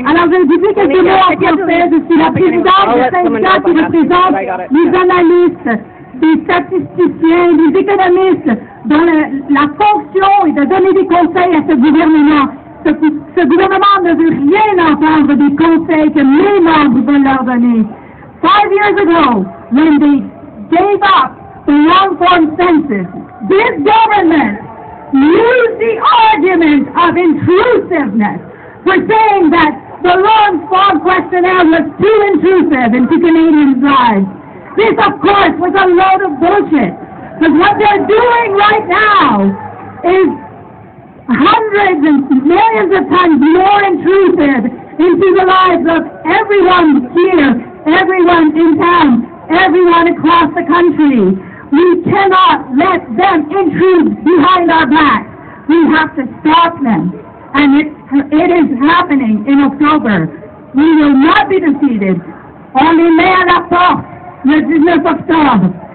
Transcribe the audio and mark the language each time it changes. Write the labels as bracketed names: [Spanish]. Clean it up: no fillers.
[French] Alors, je vais dire quelques mots en français. Je suis la présidente du syndicat qui représente les analystes, les statisticiens, les économistes, dont la fonction est de donner des conseils à ce gouvernement. Ce gouvernement ne veut rien entendre des conseils que mes membres veulent leur donner. [English] 5 years ago, when they gave up the long-form census, this government used the argument of intrusiveness for saying that the long-form questionnaire was too intrusive into Canadians' lives. This, of course, was a load of bullshit, because what they're doing right now is hundreds and millions of times more intrusive into the lives of everyone here, everyone in town, everyone across the country. We cannot let them intrude behind our backs. We have to stop them. And it is happening in October. We will not be defeated. [French] On les met à la porte le 19 octobre.